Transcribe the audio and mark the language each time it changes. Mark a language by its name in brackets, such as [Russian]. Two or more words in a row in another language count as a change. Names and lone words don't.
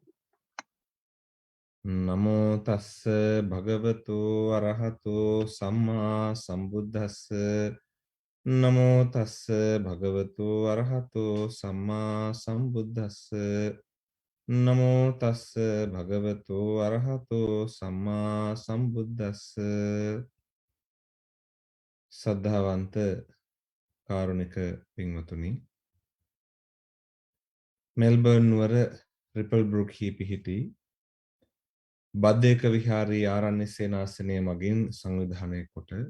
[Pali] නමෝ තස්ස භගවතු අරහතු සම්මා සම්බුද්දස්ස. නමෝ තස්ස භගවතු අරහතු සම්මා සම්බුද්දස්ස. නමෝ තස්ස භගවතු අරහතු සම්මා සම්බුද්දස්ස. [Sinhala] සද්ධාවන්ත කාරුණික පින්වතුනි, මෙල්බර්න් නුවර රිපල් බෘක්හි පිහිටි බද්ධයක විහාරී ආරණ්‍ය සේනාසනය මගින් සංවිධානය කොට